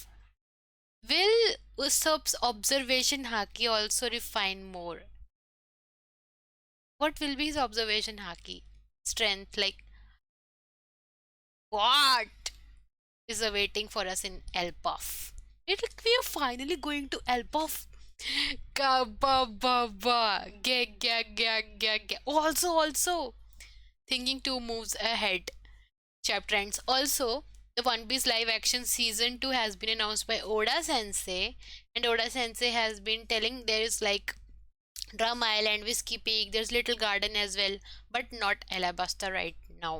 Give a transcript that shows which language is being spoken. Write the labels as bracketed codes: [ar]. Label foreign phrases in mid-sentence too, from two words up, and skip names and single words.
[en] Will Usopp's observation haki also refine more? What will be his observation haki? Strength, like what is awaiting for us in Elbaf? We are finally going to Elbaf. Ka ba ba ba. Ge. Also, thinking two moves ahead. Chapter ends. Also, the One Piece live action season 2 has been announced by Oda Sensei, and Oda Sensei has been telling there is like Drum Island, Whiskey Peak, there's Little Garden as well, but not Alabasta right now.